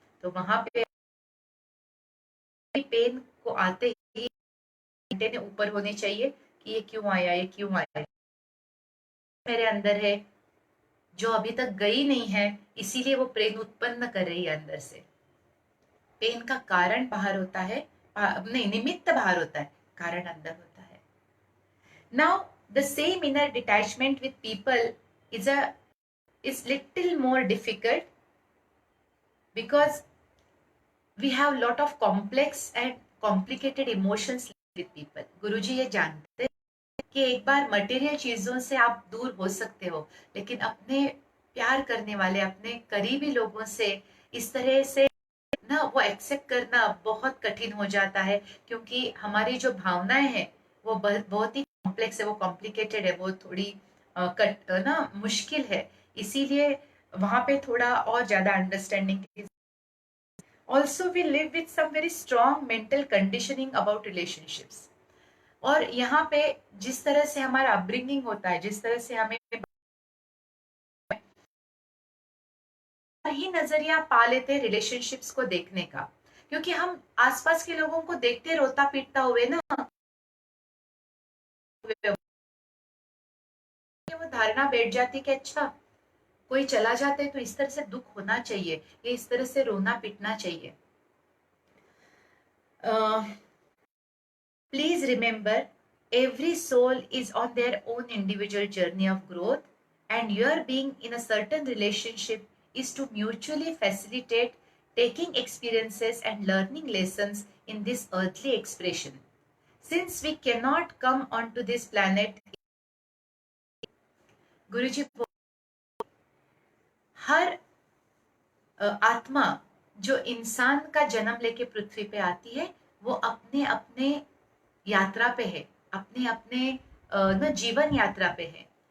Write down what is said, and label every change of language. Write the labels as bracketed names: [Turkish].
[Hindi] तो वहां पे पेन को आते ही एंटेने ऊपर होने चाहिए कि ये क्यों आया, ये क्यों आया, मेरे अंदर है जो अभी तक गई नहीं है, इसीलिए वो पेन उत्पन्न कर रही है अंदर से। पेन का कारण बाहर होता है, नहीं, निमित्त बाहर होता है, कारण अंदर होता है। [English] Now the same inner detachment with people is little more difficult because we have lot of complex and complicated emotions with people. [Hindi] गुरुजी ये जानते हैं कि एक बार मटेरियल चीजों से आप दूर हो सकते हो, लेकिन अपने प्यार करने वाले, अपने करीबी लोगों से इस तरह से ना वो एक्सेप्ट करना बहुत कठिन हो जाता है। क्योंकि हमारी जो भावनाएं हैं वो बहुत ही कॉम्प्लेक्स है, वो कॉम्प्लिकेटेड है, वो थोड़ी मुश्किल है। इसीलिए वहां पे थोड़ा और ज्यादा understanding, [English] Also we live with some very strong mental conditioning about relationships. [Hindi] और यहाँ पे जिस तरह से हमारा अपब्रिंगिंग होता है, जिस तरह से हमें ही नजरिया पा लेते हैं रिलेशनशिप्स को देखने का, क्योंकि हम आसपास के लोगों को देखते रोता पीटता हुए ना, वो धारणा बैठ जाती कि अच्छा कोई चला जाता है तो इस तरह से दुख होना चाहिए, ये इस तरह से रोना पीटना चाहिए। [English] Please remember, every soul is on their own individual journey of growth, and your being in a certain relationship is to mutually facilitate taking experiences and learning lessons in this earthly expression. Since we cannot come onto this planet, [Hindi] गुरुजी, हर आत्मा जो इंसान का जन्म लेके पृथ्वी पे आती है, वो अपने अपने यात्रा पे है, अपने अपने न जीवन यात्रा पे है।